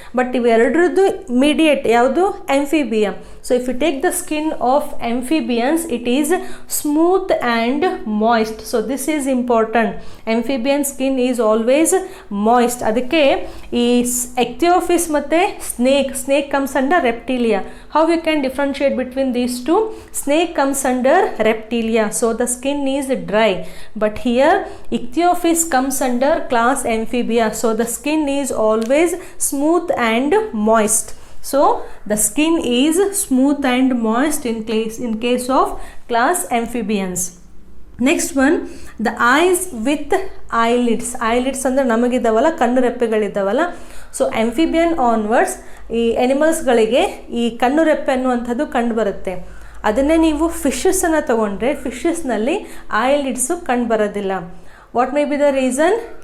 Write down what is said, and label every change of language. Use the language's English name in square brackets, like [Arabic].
[Kannada] But ಇವೆರಡರದ್ದು mediate ಯಾವುದು? [English] Amphibia. So if you take the skin of amphibians, it is smooth and moist. So this is important. Amphibian skin is always moist. ಅದಕ್ಕೆ ಈ ichthyophis ಮತ್ತು snake comes under reptilia. How you can differentiate between these two? Snake comes under reptilia, so the skin is dry. But here ichthyophis comes under class Amphibia, so the skin is always smooth and moist. So the skin is smooth and moist in case of class Amphibians. Next one, the eyes with eyelids. [Kannada] Eyelids ಅಂದರೆ ನಮಗಿದ್ದಾವಲ್ಲ, ಕಣ್ಣು ರೆಪ್ಪೆಗಳಿದ್ದಾವಲ್ಲ. So amphibian onwards ಈ ಎನಿಮಲ್ಸ್ಗಳಿಗೆ ಈ ಕಣ್ಣು ರೆಪ್ಪೆ ಅನ್ನುವಂಥದ್ದು ಕಂಡು ಬರುತ್ತೆ. ಅದನ್ನೇ ನೀವು ಫಿಶಸ್ಸನ್ನು ತೊಗೊಂಡ್ರೆ ಫಿಶಸ್ನಲ್ಲಿ ಐಲಿಡ್ಸು ಕಂಡು ಬರೋದಿಲ್ಲ. [English] What may be the reason?